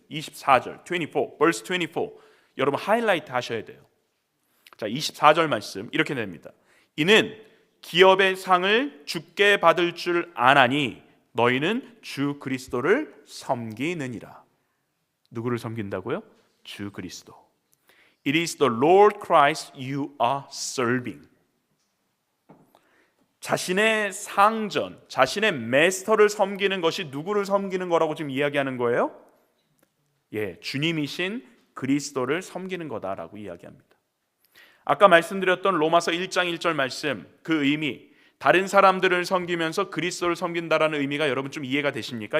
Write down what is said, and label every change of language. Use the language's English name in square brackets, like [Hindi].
[Korean] 24절, 24, [English] verse 24. [Korean] 여러분 하이라이트 하셔야 돼요. 자, 24절 말씀 이렇게 됩니다. 이는 기업의 상을 주께 받을 줄 아나니 너희는 주 그리스도를 섬기느니라. 누구를 섬긴다고요? 주 그리스도. [English] It is the Lord Christ you are serving. [Korean] 자신의 상전, 자신의 마스터를 섬기는 것이 누구를 섬기는 거라고 지금 이야기하는 거예요? 예, 주님이신 그리스도를 섬기는 거다라고 이야기합니다. 아까 말씀드렸던 로마서 1장 1절 말씀, 그 의미, 다른 사람들을 섬기면서 그리스도를 섬긴다라는 의미가 여러분 좀 이해가 되십니까?